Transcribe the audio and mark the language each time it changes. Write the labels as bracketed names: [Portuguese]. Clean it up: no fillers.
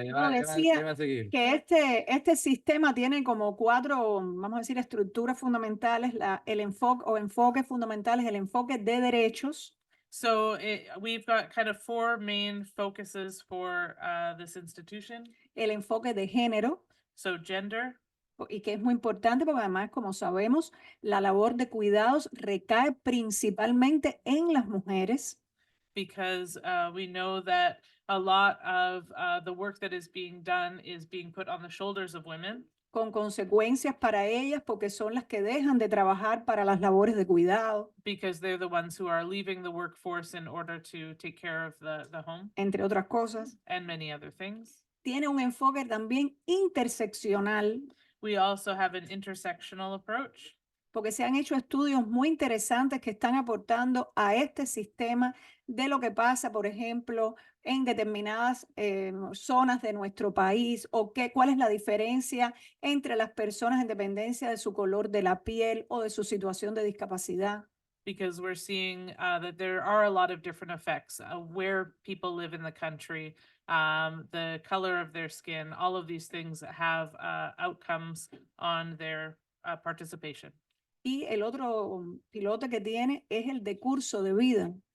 [Spanish] decía que este sistema tiene como cuatro, vamos a decir, estructuras fundamentales, el enfoque o enfoques fundamentales, el enfoque de derechos, [English] So we've got kind of four main focuses for this institution. [Spanish] el enfoque de género, [English] So gender, [Spanish] y que es muy importante porque además, como sabemos, la labor de cuidados recae principalmente en las mujeres. [English] because we know that a lot of the work that is being done is being put on the shoulders of women, [Spanish] Con consecuencias para ellas porque son las que dejan de trabajar para las labores de cuidado, [English] because they're the ones who are leaving the workforce in order to take care of the home [Spanish] entre otras cosas. [English] and many other things. [Spanish] Tiene un enfoque también interseccional, [English] We also have an intersectional approach [Spanish] porque se han hecho estudios muy interesantes que están aportando a este sistema de lo que pasa, por ejemplo, en determinadas zonas de nuestro país o cuál es la diferencia entre las personas en dependencia de su color de la piel o de su situación de discapacidad. [English] because we're seeing that there are a lot of different effects where people live in the country, the color of their skin, all of these things have outcomes on their participation. [Spanish] Y el otro piloto que tiene es el de curso de vida.